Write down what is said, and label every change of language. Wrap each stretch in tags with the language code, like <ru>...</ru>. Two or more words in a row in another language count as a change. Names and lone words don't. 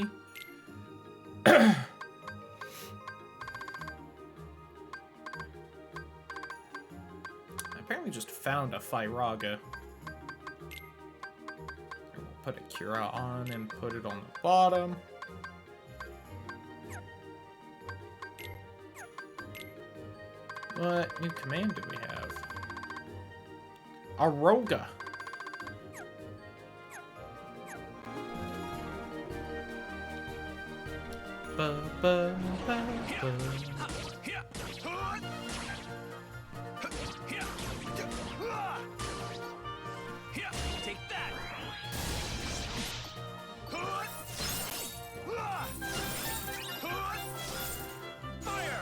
<en>I apparently just found a Fyraga. We'll put a Cura on and put it on the bottom. What new command do we have? Aroga. Ba, ba, ba, ba. Take that! Fire!</en>